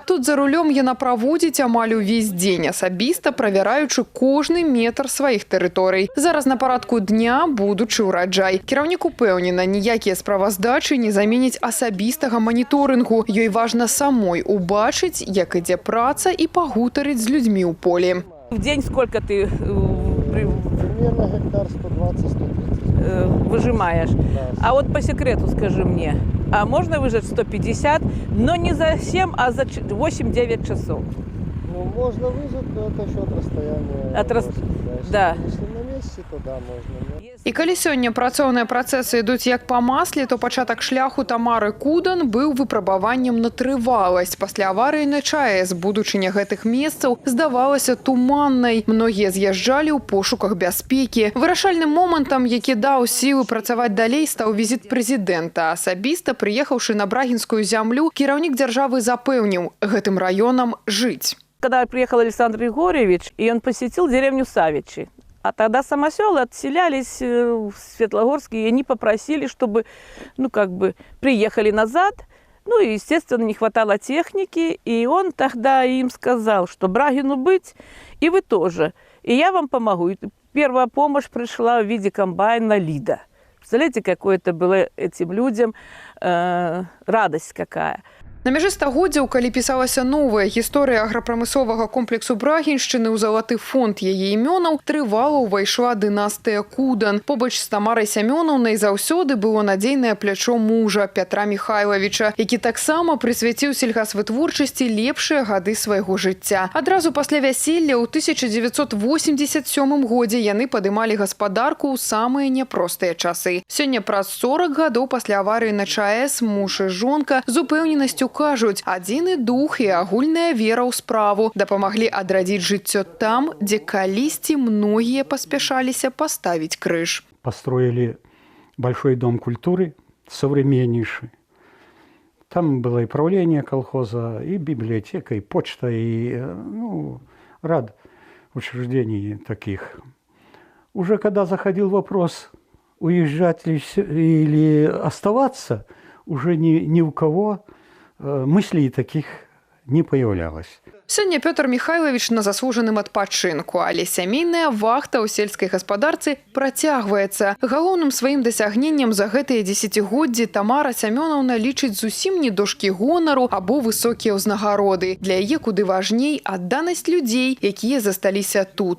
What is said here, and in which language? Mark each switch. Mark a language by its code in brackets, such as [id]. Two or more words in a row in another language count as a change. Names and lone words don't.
[be] Тут за рулём яна праводзіць амаль увесь дзень, асабіста правяраючы кожны метр сваіх тэрыторый. Зараз на парадку дня будучы ўраджай. Кіраўнік упэўнена, ніякія справаздачы не заменяць асабістага моніторынгу. Ёй важна самой убачыць, як ідзе праца і пагутарыць з людзьмі ў полі. [ru] В день сколько ты Примерно гектар 120-130. выжимаешь? А вот по секрету скажи мне, а можно выжать 150, но не за 7, а за 8-9 часов? Ну, можно выжать, но это еще от расстояния. Да. Если на месте, то да, можно. [be] І калі сёння працоўныя працэсы ідуць як па масле, то пачатак шляху Тамары Кудан быў выпрабаваннем на трываласць. Пасля аварыі на ЧАЭС будучыня гэтых месцаў здавалася туманнай. Многія з'язджалі ў пошуках бяспекі. Вырашальным момантам, які даў сілы працаваць далей, стаў візіт прэзідэнта. Асабіста, прыехаўшы на Брагінскую зямлю, кіраўнік дзяржавы запэўніў, гэтым раёнам жыць. Когда приехал Александр Григорьевич, и он посетил деревню Савичи. А тогда самоселы отселялись в Светлогорске, и они попросили, чтобы, приехали назад. Ну и, естественно, не хватало техники, и он тогда им сказал, что Брагину быть, и вы тоже. И я вам помогу. И первая помощь пришла в виде комбайна «Лида». Представляете, какое это было этим людям, радость какая. На мяжы стагоддзяў, калі пісалася новая гісторыя аграпрамысловага комплексу Брагіншчыны, ў залаты фонд яе імёнаў трывала ўвайшла дынастыя Кудан. Побач з Тамарай Сямёнаўнай заўсёды было надзейнае плячо мужа Пятра Михайловича, які таксама прысвяціў сельгасвытворчасці лепшыя гады свайго жыцця. Адразу пасля вяселля ў 1987 годзе яны падымалі гаспадарку ў самыя няпростыя часы. Сёння праз 40 гадоў пасля аварыі на ЧАЭС муж і жонка з упэўненасцю кажуць, адзіны дух і агульная вера ў справу дапамаглі адрадзіць жыццё там, дзе калісьці многія паспяшаліся паставіць крыж. [ru] Построили большой дом культуры, современнейший. Там было и правление колхоза, и библиотека, и почта, и ряд учреждений таких. Уже когда заходил вопрос, уезжать ли или оставаться, уже ни у кого мыслей таких не появлялось. [be] Сёння Пётр Михайлович на заслужаным адпачынку, але сямейная вахта ў сельскай гаспадарцы працягваецца. Галоўным сваім дасягненнем за гэтыя дзесяцігоддзі Тамара Сямёнаўна лічыць зусім не дошкі гонару або высокія ўзнагароды. Для яе куды важней адданасць людзей, якія засталіся тут.